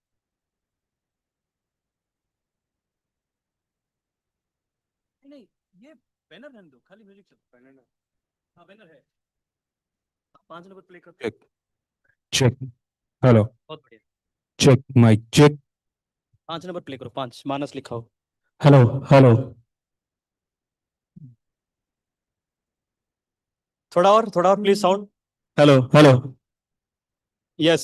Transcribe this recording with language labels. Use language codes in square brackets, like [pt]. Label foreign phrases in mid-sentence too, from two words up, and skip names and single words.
[en] Check. Check. Hello. Check. Mic. Check. [hi] 5 नंबर प्ले करो 5 मानस लिखाओ [en] Hello. Hello. [hi] थोड़ा और [en] please sound Hello. Hello. यस